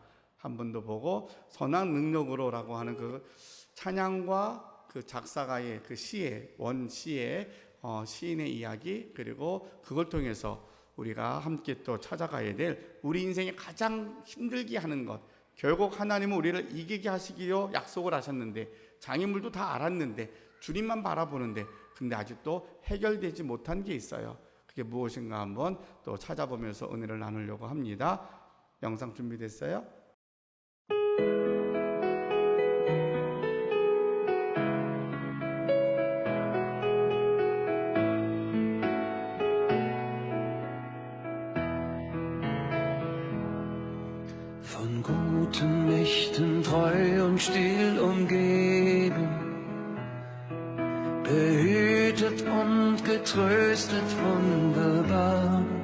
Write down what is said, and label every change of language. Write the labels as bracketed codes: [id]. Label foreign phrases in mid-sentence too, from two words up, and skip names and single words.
[ko] 한 번 더 보고 선한 능력으로라고 하는 그 찬양과 그 작사가의 그 시의 원시의 시인의 이야기, 그리고 그걸 통해서 우리가 함께 또 찾아가야 될 우리 인생에 가장 힘들게 하는 것, 결국 하나님은 우리를 이기게 하시기로 약속을 하셨는데 장애물도 다 알았는데 주님만 바라보는데 근데 아직도 해결되지 못한 게 있어요. 그게 무엇인가 한번 또 찾아보면서 은혜를 나누려고 합니다. 영상 준비됐어요? [de] Von guten Mächten treu und still umgeben, behütet und getröstet wunderbar.